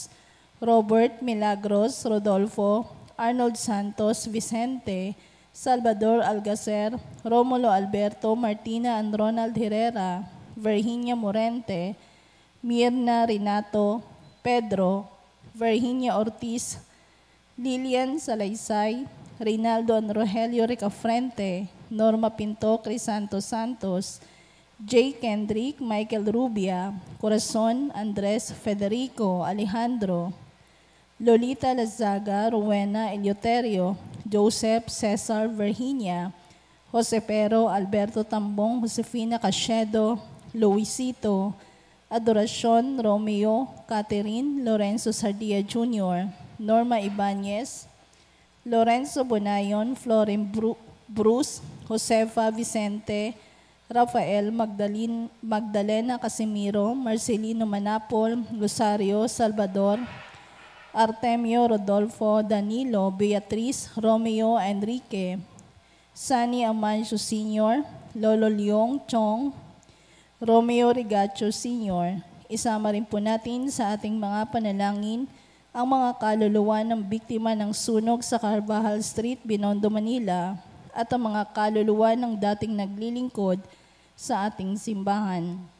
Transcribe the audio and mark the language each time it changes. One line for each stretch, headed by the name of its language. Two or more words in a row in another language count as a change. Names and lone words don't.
Filipino: Robert Milagros, Rodolfo, Arnold Santos, Vicente, Salvador Algacer, Romulo Alberto, Martina and Ronald Herrera, Virginia Morente, Mirna Renato, Pedro, Virginia Ortiz, Lilian Salaysay, Reynaldo and Rogelio Ricafrente, Norma Pinto, Crisanto Santos, J. Kendrick, Michael Rubia, Corazon, Andres Federico, Alejandro, Lolita Lazaga, Rowena Eleuterio, Joseph Cesar Virginia, Jose Pero, Alberto Tambong, Josefina Cachedo, Luisito, Adoracion, Romeo, Catherine, Lorenzo Sardia Jr., Norma Ibanez, Lorenzo Bonayon, Floren Bruce, Josefa Vicente, Rafael Magdalena Casimiro, Marcelino Manapol, Rosario Salvador, Artemio Rodolfo, Danilo, Beatriz, Romeo Enrique, Sani Amancio Sr., Lolo Leong Chong, Romeo Rigacho Sr. Isama rin po natin sa ating mga panalangin ang mga kaluluwa ng biktima ng sunog sa Carvajal Street, Binondo, Manila, at ang mga kaluluwa ng dating naglilingkod sa ating simbahan.